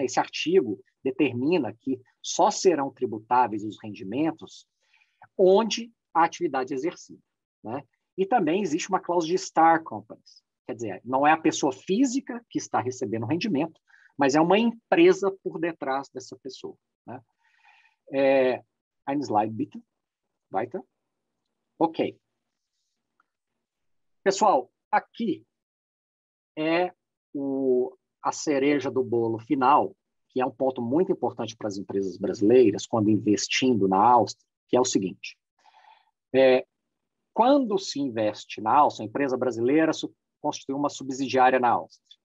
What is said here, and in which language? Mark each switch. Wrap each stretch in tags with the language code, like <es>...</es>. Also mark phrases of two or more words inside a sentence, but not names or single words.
<pt>Esse artigo determina que só serão tributáveis os rendimentos onde a atividade é exercida. Né? E também existe uma cláusula de</pt> <en>star companies.</en> <pt>Quer dizer, não é a pessoa física que está recebendo o rendimento, mas é uma empresa por detrás dessa pessoa. Né?</pt> <de>Ein slide, bitte. Weiter. Ok.</de> <pt>Pessoal, aqui é a cereja do bolo final, que é um ponto muito importante para as empresas brasileiras quando investindo na Áustria, que é o seguinte. Quando se investe na Áustria, a empresa brasileira constitui uma subsidiária na Áustria.</pt>